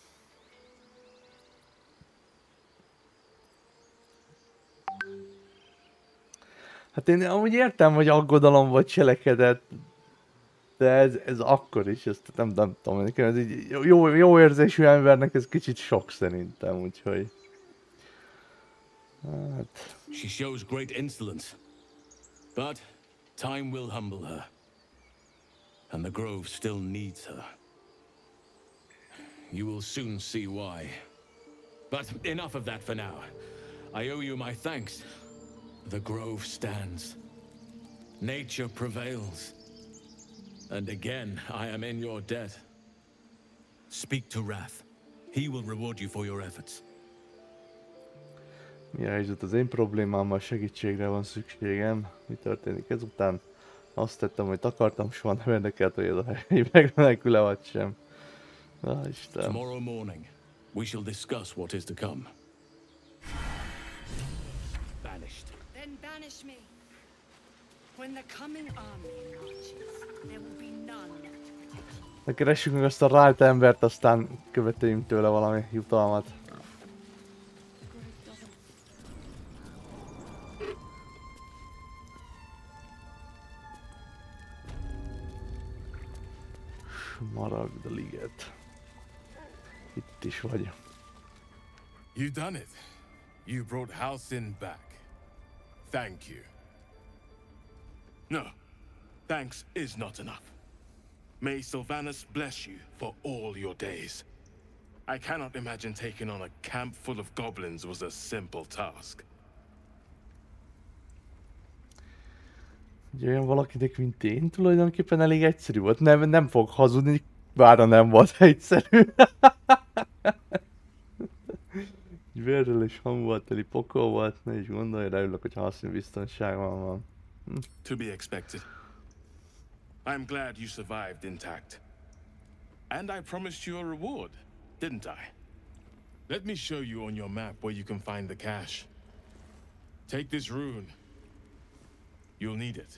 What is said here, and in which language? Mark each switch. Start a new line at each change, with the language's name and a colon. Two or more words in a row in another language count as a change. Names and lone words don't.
Hungarian: Hát én amúgy értem, hogy aggodalom vagy cselekedet, de ez akkor is, ezt nem tudom, nekem ez így jó érzésű embernek ez kicsit sok szerintem, úgyhogy... Hát...
English: She shows great insolence, but time will humble her, and the grove still needs her. You will soon see why. But enough of that for now. I owe you my thanks. The grove stands. Nature prevails. And again, I am in your debt. Speak to Wrath. He will reward you for your efforts.
Hungarian: Mi a helyzet az én problémámmal? Segítségre van szükségem. Mi történik ezután? Azt tettem, hogy akartam, soha nem érdekelt, hogy ez a hely megmenekül-e vagy sem. Isten.
English: Tomorrow morning, we shall discuss what is to come. Banished. Then banish me. When the coming army marches, there will be none.
Hungarian: Na keressük meg azt a rájt embert, aztán követeljünk tőle valami jutalmat. Smaragd liget. Itt is vagy.
English: You've done it. You brought Halcyon back. Thank you. No, thanks is not enough. May Sylvanus bless you for all your days. I cannot imagine taking on a camp full of goblins was a simple task.
Hungarian: Ugye olyan valakinek, mint én, tulajdonképpen elég egyszerű volt. Nem fog hazudni, bár nem volt egyszerű. Vérrel és hangval teli pokol volt, ne is gondolj rá, örülök, hogy Halcyon biztonságban van.
English: To be expected. I'm glad you survived intact. And I promised you a reward, didn't I? Let me show you on your map where you can find the cache. Take this rune. You'll need it.